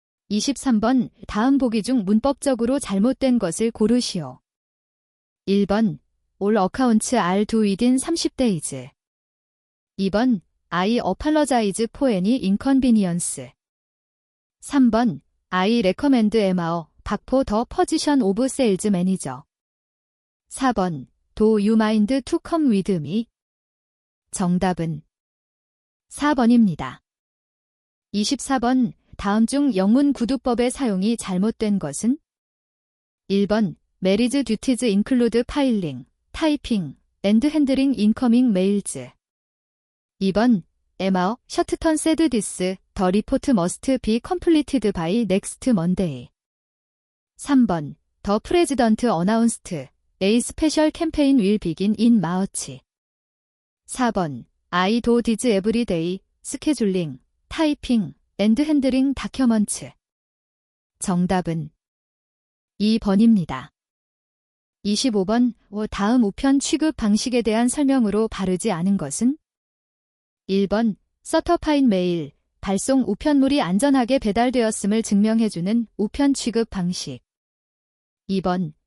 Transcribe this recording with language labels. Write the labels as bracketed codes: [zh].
[ko] 23번 다음 보기 중 문법적으로 잘못된 것을 고르시오. 1번 [en] All accounts are due within 30days. [ko] 2번 [en] I apologize for any inconvenience. [ko] 3번 [en] I recommend Emma Park for the position of sales manager. [ko] 4번 [en] Do you mind to come with me? [ko] 정답은 4번입니다. 24번 다음 중 영문 구두법의 사용이 잘못된 것은? 1번 [en] Marriage duties include filing, typing, and handling incoming mails. [ko] 2번 [en] Emma, Shortton said this, the report must be completed by next Monday. [ko] 3번 [en] The President announced a special campaign will begin in March. [ko] 4번 [en] I do this every day, 스케줄링, 타이핑, 앤드 핸들링 다큐먼츠. [ko] 정답은 2번입니다. 25번. 다음 우편 취급 방식에 대한 설명으로 바르지 않은 것은? 1번. 서터파인 메일, 발송 우편물이 안전하게 배달되었음을 증명해주는 우편 취급 방식. 2번.